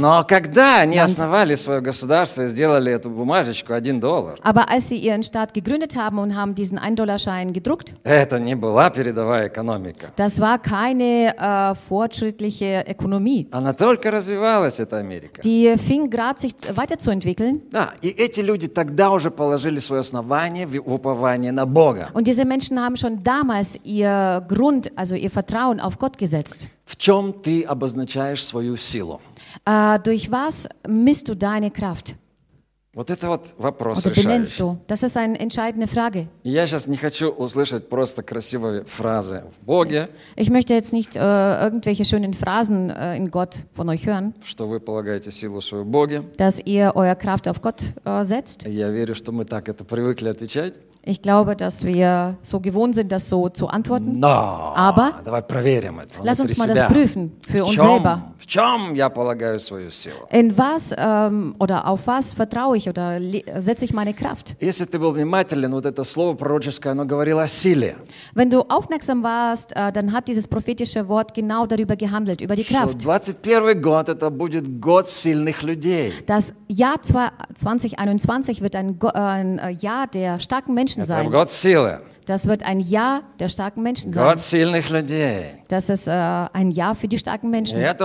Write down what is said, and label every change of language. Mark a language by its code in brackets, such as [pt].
[ru] Но когда они основали свое государство и сделали эту бумажечку один доллар? [de] Aber als sie ihren Staat gegründet haben und haben diesen 1-Dollar-Schein gedruckt? [ru] Это не была передовая экономика. [de] Das war keine fortschrittliche Ökonomie. [ru] Она только развивалась, эта Америка. [de] Die fing gerade sich weiterzuentwickeln. [ru] Да, и эти люди тогда уже положили свое основание в упование на Бога. [de] Und diese Menschen haben schon damals ihr Grund, also ihr Vertrauen auf Gott gesetzt. [ru] В чем ты обозначаешь свою силу? [de] Durch was misst du deine Kraft? [ru] Вот это вот вопрос [de] Oder [ru] решаешь. [de] Benennst du? Das ist eine entscheidende Frage. [ru] Я сейчас не хочу услышать просто красивые фразы в Боге. [de] Ich möchte jetzt nicht irgendwelche schönen Phrasen in Gott von euch hören. [ru] Что вы полагаете силу свою в Боге? [de] Dass ihr eure Kraft auf Gott setzt. [ru] Я верю, что мы так это привыкли отвечать. [de] Ich glaube, dass wir so gewohnt sind, das so zu antworten. No, Aber [ru] давай проверим это. [de] Lass uns mal das prüfen für uns selber. [ru] В чем я полагаю свою силу? [de] In was oder auf was vertraue ich oder setze ich meine Kraft? [ru] Если ты был внимателен, вот это слово пророческое, оно говорило о силе. [de] Wenn du aufmerksam warst, dann hat dieses prophetische Wort genau darüber gehandelt, über die Kraft. 21. [ru] год это будет год сильных людей. [de] Das Jahr 2021 wird ein Jahr der starken Menschen. Das wird ein Jahr der starken Menschen sein. Das ist ein Jahr für die starken Menschen.